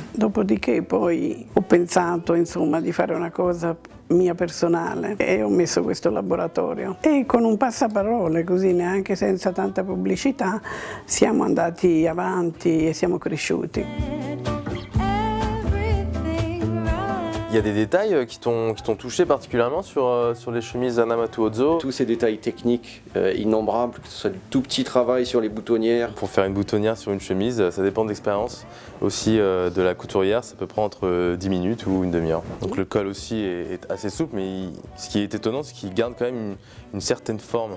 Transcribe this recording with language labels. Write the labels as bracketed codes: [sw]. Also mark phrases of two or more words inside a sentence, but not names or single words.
[it] Dopodiché poi ho pensato insomma di fare una cosa mia personale e ho messo questo laboratorio e con un passaparole, così neanche senza tanta pubblicità, siamo andati avanti et siamo cresciuti. [fr] Il y a des détails qui t'ont touché particulièrement sur les chemises Anna Matuozzo? Tous ces détails techniques innombrables, que ce soit du tout petit travail sur les boutonnières. Pour faire une boutonnière sur une chemise, ça dépend de l'expérience. Aussi de la couturière, ça peut prendre entre 10 minutes ou une demi-heure. Donc le col aussi est assez souple, mais ce qui est étonnant, c'est qu'il garde quand même une certaine forme.